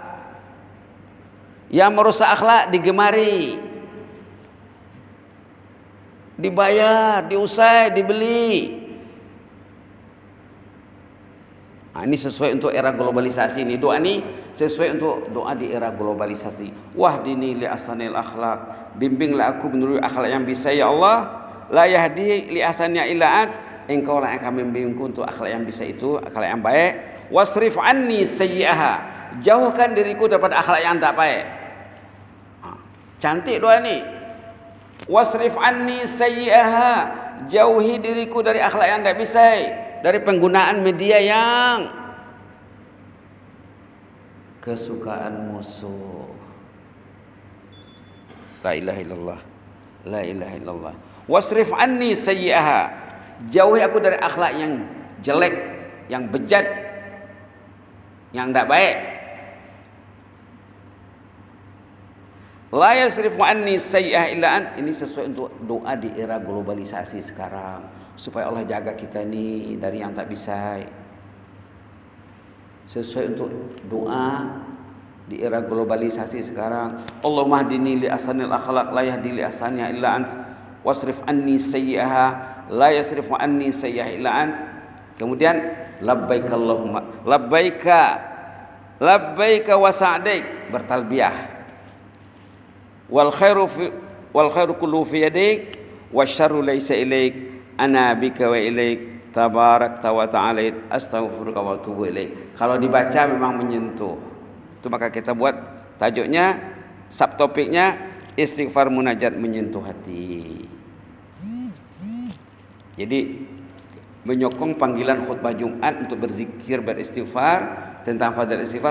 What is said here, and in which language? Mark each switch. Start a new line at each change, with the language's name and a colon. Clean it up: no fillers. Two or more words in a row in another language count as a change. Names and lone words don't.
Malay: Yang merusak akhlak digemari, dibayar, diusai, dibeli. Nah, ini sesuai untuk era globalisasi. Ini doa ini sesuai untuk doa di era globalisasi.
Arabic: واهدني لأحسن الأخلاق,
Malay: bimbinglah aku menuju akhlak yang bisa ya Allah.
Arabic: لا يهدي لأحسنها إلا أنت,
Malay: engkau lah yang akan membimbingku untuk akhlak yang bisa itu, akhlak yang baik.
Arabic: واصرف عني سيئها,
Malay: jauhkan diriku daripada akhlak yang tak baik. Cantik doa ini.
Arabic: واصرف عني سيئها,
Malay: jauhi diriku dari akhlak yang tak bisa, dari penggunaan media yang kesukaan musuh.
Arabic: لا إله إلا الله، لا إله إلا الله. واصرف عني سيئها,
Malay: jauhi aku dari akhlak yang jelek, yang bejat, yang tak baik.
Arabic: لا يصرف عني سيئها إلا أنت,
Malay: ini sesuai untuk doa di era globalisasi sekarang, supaya Allah jaga kita ini dari yang tak bisa. Sesuai untuk doa di era globalisasi sekarang.
Arabic: اللهم اهدني لأحسن الأخلاق، لا يهدي لأحسنها إلا أنت، واصرف عني سيئها, لا يصرف عني سيئها إلا أنت. Kemudian لبيك اللهم لبيك وسعديك, bertalbiyah. والخير كله في يديك والشر ليس إليك، أنا بك وإليك تباركت وتعاليت، أستغفرك وأتوب إليك.
Malay: Kalau dibaca memang menyentuh. Itu maka kita buat tajuknya, subtopiknya istighfar munajat menyentuh hati. Jadi menyokong panggilan khutbah Jumat untuk berzikir, beristighfar, tentang fadilah istighfar.